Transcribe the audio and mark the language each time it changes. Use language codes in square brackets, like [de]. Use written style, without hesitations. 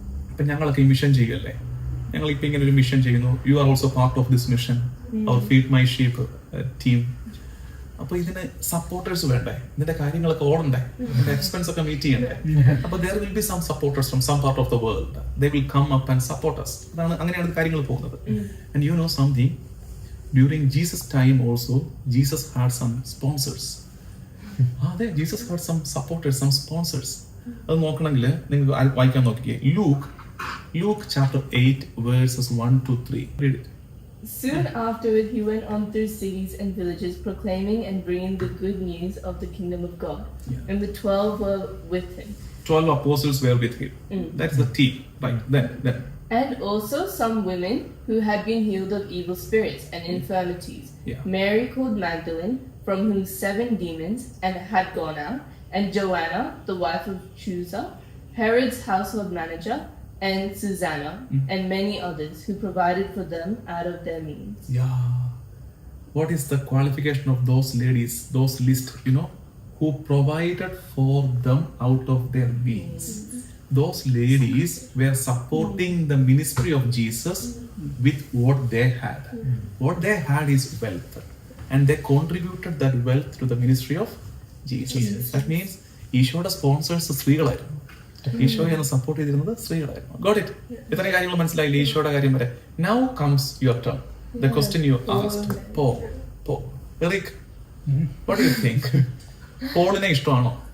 [ml] ഇപ്പൊ ഞങ്ങളൊക്കെ ഈ മിഷൻ ചെയ്യല്ലേ, ഞങ്ങൾ ഇപ്പൊ ഇങ്ങനെ ഒരു മിഷൻ ചെയ്യുന്നു. [en] You are also part of this mission, our feed my sheep team. [ml] അപ്പൊ ഇതിന് സപ്പോർട്ടേഴ്സ് വേണ്ടേ, ഇതിന്റെ കാര്യങ്ങളൊക്കെ ഓടണ്ടേ, ഇതിന്റെ എക്സ്പെൻസ് ഒക്കെ മീറ്റ് ചെയ്യണ്ടേ. അപ്പൊ [en] there will be some supporters from some part of the world. They will come up and support us. [ml] അതാണ്, അങ്ങനെയാണ് കാര്യങ്ങൾ പോകുന്നത്. [en] And you know something, during Jesus time also Jesus had some sponsors. Jesus had some supporters, some sponsors. [ml] അത് നോക്കണമെങ്കിൽ നിങ്ങൾക്ക് വായിക്കാൻ നോക്കിക്കേ. [en] Luke chapter 8 verses 1 to 3. Read it. Soon afterward he went on through cities and villages proclaiming and bringing the good news of the kingdom of God. And the 12 were with him. 12 apostles were with him. That's the team, right? Then. And also some women who had been healed of evil spirits and infirmities. Mary called Magdalene, from whom 7 demons had gone out, and Joanna, the wife of Chuza, Herod's household manager, and Susanna, and many others who provided for them out of their means. What is the qualification of those ladies, those list, who provided for them out of their means? Those ladies were supporting the ministry of Jesus with what they had. What they had is wealth, and they contributed that wealth to the ministry of Jesus. That means [ml] ഈശോയുടെ sponsors സ്ത്രീകളായിരുന്നു. ഈശോയെ support ചെയ്തിരുന്നത് സ്ത്രീകളായിരുന്നു. [en] Got it? [ml] ഇത്രയും കാര്യങ്ങൾ മനസ്സിലായില്ലേ ഈശോയുടെ കാര്യം വരെ? [en] Now comes your turn. The question you asked. Paul. Eric, what do you think? [ml] പോളിനെ ഇഷ്ടമാണോ?